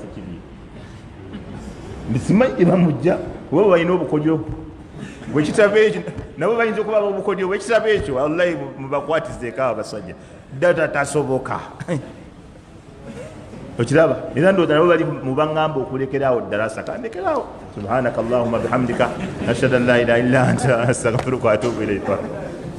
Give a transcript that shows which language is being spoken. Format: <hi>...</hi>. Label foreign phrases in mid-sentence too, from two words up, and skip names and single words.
<lg>kibi mbisimanyi bamujja oba balina obukodyo bwekitabo ekyo nabo bayinza okuba obukodyo bwekitabo ekyo wallahi mubakwatizeeko abasajja data tasoboka okiraba era ndowooza nabo bali mu baŋŋamba okulekeraawo darasa kandekeraawo</lg> <ar>سبحانك اللهم وبحمدك أشهد أن لا إله إلا أنت أستغفرك وأتوب إليك</ar>